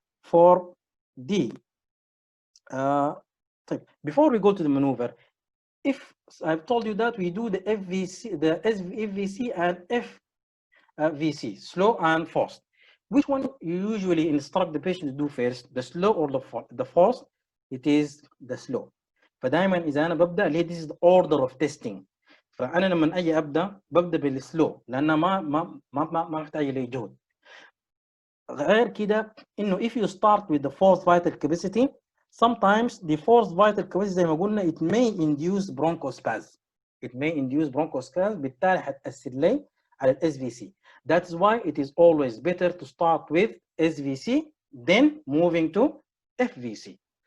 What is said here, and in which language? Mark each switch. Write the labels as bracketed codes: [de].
[en] For the before we go to the maneuver, if I've told you that we do the FVC, the FVC and FVC, slow and fast. Which one you usually instruct the patient to do first, the slow or the fast? It is the slow. [ar] فدائما إذا أنا ببدأ ليه [en] this is the order of testing. [ar] فأنا لما أجي أبدأ ببدأ بالسلو لأنه ما محتاج لي جهد. غير كده إنه [en] if you start with the forced vital capacity, sometimes the forced vital capacity [ar] زي ما قلنا [en] it may induce bronchospasm. It may induce bronchospasm [ar] بالتالي هتأثر لي على ال [en] SVC. That's why it is always better to start with SVC then moving to FVC.